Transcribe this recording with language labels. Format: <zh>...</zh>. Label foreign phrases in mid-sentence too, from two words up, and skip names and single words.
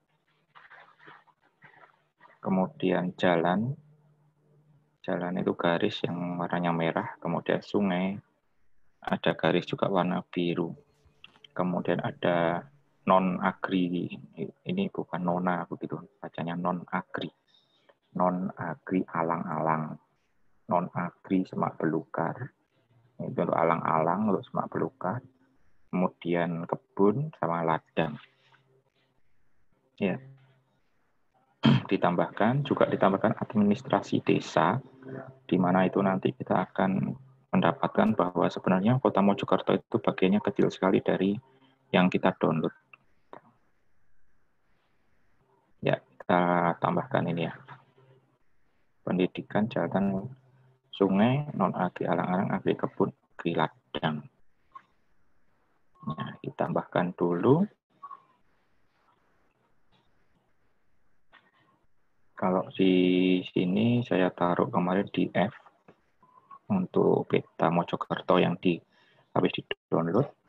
<id>Kemudian jalan itu garis yang warnanya merah. Kemudian sungai, ada garis juga warna biru. Kemudian ada non-agri, ini bukan nona begitu, bacanya non-agri. Non-agri alang-alang, non-agri semak belukar, Itu untuk alang-alang, untuk semak belukar, kemudian kebun sama ladang. Ya. Ditambahkan administrasi desa, di mana itu nanti kita akan mendapatkan bahwa sebenarnya Kota Mojokerto itu bagiannya kecil sekali dari yang kita download. Ya, kita tambahkan ini ya. Pendidikan, jalan, sungai, non-agri alang-alang, agri kebun, agri ladang. Nah, ditambahkan dulu. Kalau di sini saya taruh kemarin di F untuk peta Mojokerto yang habis di-download.</id>